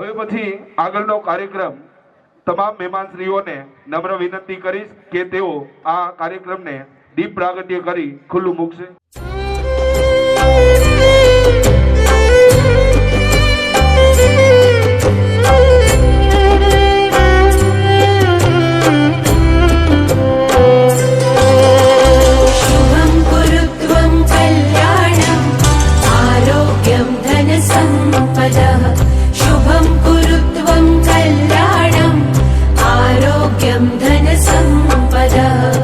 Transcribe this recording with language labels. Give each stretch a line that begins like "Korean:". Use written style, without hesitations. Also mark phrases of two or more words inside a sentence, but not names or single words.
Gujarati: પછી આગળનો કાર્યક્રમ તમામ મહેમાનશ્રીઓને નમ્ર વિનંતી કરીશ કે તેઓ આ કાર્યક્રમને દીપ પ્રાગટ્ય કરી ખુલ્લું મૂકશે.
Sanskrit: शुभं कुरुत्वं कल्याणम् आरोग्यं धनसम्पदः शुभं कुरुत्वं कल्याणम् आरोग्यं धनसम्पदः